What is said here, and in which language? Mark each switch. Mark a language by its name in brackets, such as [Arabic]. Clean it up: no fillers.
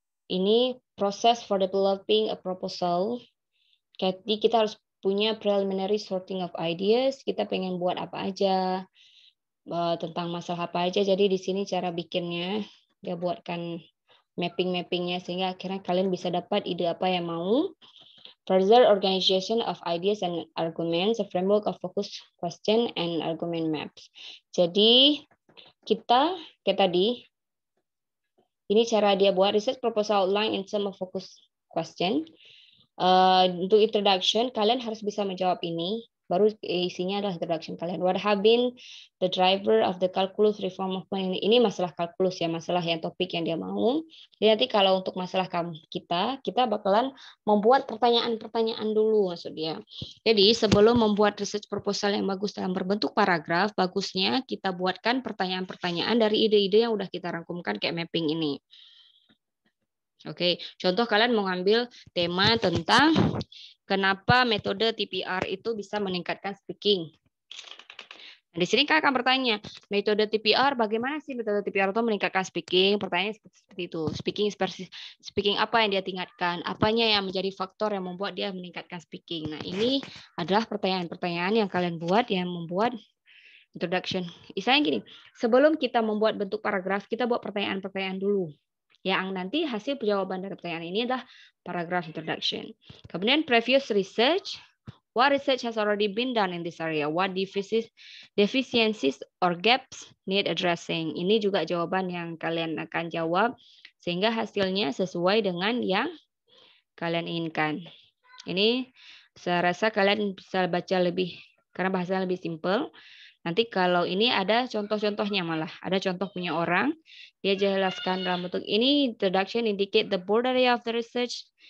[Indonesian] Ini proses [English] for developing a proposal. [Indonesian] Jadi kita harus punya preliminary sorting of ideas. Kita pengen buat apa aja, tentang masalah apa aja. Jadi di sini cara bikinnya dia buatkan mapping-mappingnya sehingga akhirnya kalian bisa dapat ide apa yang mau. [English] Further organization of ideas and arguments, a framework of focus question and argument maps. [Indonesian] Jadi kita kayak tadi, ini cara dia buat [English] research proposal outline in terms of focus question. [Indonesian] Untuk introduction, kalian harus bisa menjawab ini. Baru isinya adalah introduction kalian. [English] What have been the driver of the calculus reform movement? [Indonesian] Ini masalah kalkulus ya, masalah yang topik yang dia mau. Jadi nanti kalau untuk masalah kita bakalan membuat pertanyaan-pertanyaan dulu maksud dia. Jadi sebelum membuat research proposal yang bagus dalam berbentuk paragraf, bagusnya kita buatkan pertanyaan-pertanyaan dari ide-ide yang udah kita rangkumkan kayak mapping ini. Oke, contoh kalian mau ngambil tema tentang kenapa metode TPR itu bisa meningkatkan speaking. Nah, di sini kalian akan bertanya, metode TPR, bagaimana sih metode TPR itu meningkatkan speaking? Pertanyaannya seperti itu. Speaking apa yang dia tingkatkan? Apanya yang menjadi faktor yang membuat dia meningkatkan speaking? Nah, ini adalah pertanyaan-pertanyaan yang kalian buat yang membuat introduction. Misalnya gini, sebelum kita membuat bentuk paragraf, kita buat pertanyaan-pertanyaan dulu. Yang nanti hasil jawaban dari pertanyaan ini adalah paragraph introduction. Kemudian previous research. [English] What research has already been done in this area? What deficiencies or gaps need addressing? [Indonesian] Ini juga jawaban yang kalian akan jawab sehingga hasilnya sesuai dengan yang kalian inginkan. Ini saya rasa kalian bisa baca lebih karena bahasanya lebih simple. Nanti kalau ini ada contoh-contohnya malah. Ada contoh punya orang. Dia jelaskan dalam bentuk ini, [English] introduction indicate the broad area of the research.